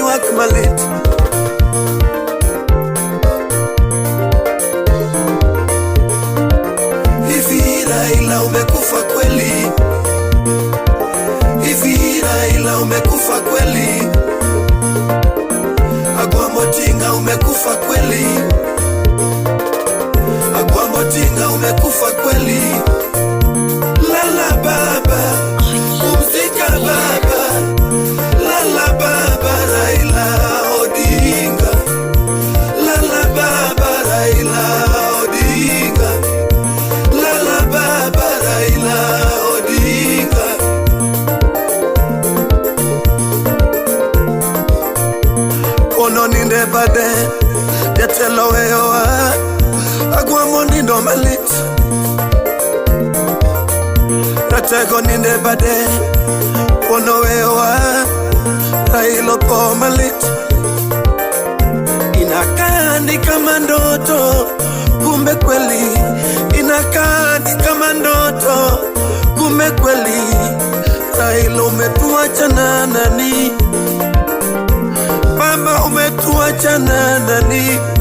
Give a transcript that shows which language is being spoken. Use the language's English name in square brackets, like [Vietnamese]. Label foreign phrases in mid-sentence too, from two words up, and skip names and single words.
[Luo (Kenya and Tanzania)] Malit. [Swahili] Hivi Raila umekufa kweli? Hivi Raila umekufa kweli? Agwambo Tinga umekufa kweli? Agwambo Tinga umekufa kweli? Lala baba, pumzika baba. Lala baba Raila Odinga. Lala baba Raila Odinga. Lala baba Raila Odinga. [Luo (Kenya and Tanzania)] Ono ninde bade jatelo weyoa Agwambo Nindo Malit. Ratego ninde bade ono weyoa Raila po Malit. [Swahili] Inakaa ni kama ndoto, kumbe kweli. Inakaa ni kama ndoto, kumbe kweli. Raila umetuacha na nani? Baba umetuacha na nani?